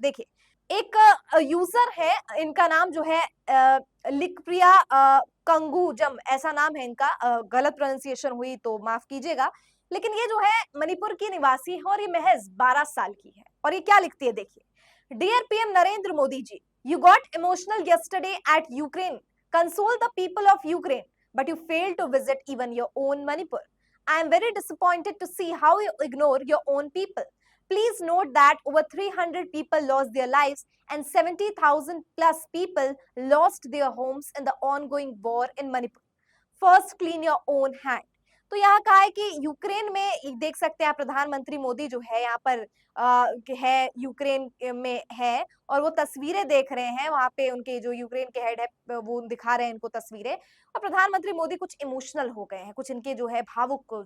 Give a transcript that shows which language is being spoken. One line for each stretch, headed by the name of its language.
Hindi: देखिए, एक यूजर है, इनका नाम जो है लिकप्रिया कंगूजम, ऐसा नाम है इनका, गलत प्रोनाउंसिएशन हुई तो माफ कीजिएगा। लेकिन ये जो है मणिपुर की निवासी है और ये महज 12 साल की है। और ये क्या लिखती है, देखिए।
English: Dear PM Narendra Modi ji, you got emotional yesterday at Ukraine. Console the people of Ukraine, but you failed to visit even your own Manipur. I am very disappointed to see how you ignore your own people. Please note that over 300 people lost their lives and 70,000 plus people lost their homes in the ongoing war in Manipur. First, clean your own hand.
Hindi: तो यहाँ कहा है कि Ukraine में देख सकते हैं प्रधानमंत्री मोदी जो है यहाँ पर है, यूक्रेन में है, और वो तस्वीरें देख रहे हैं। वहां पे उनके जो यूक्रेन के हेड है वो दिखा रहे हैं इनको तस्वीरें, और प्रधानमंत्री मोदी कुछ इमोशनल हो गए हैं, कुछ इनके जो है भावुक।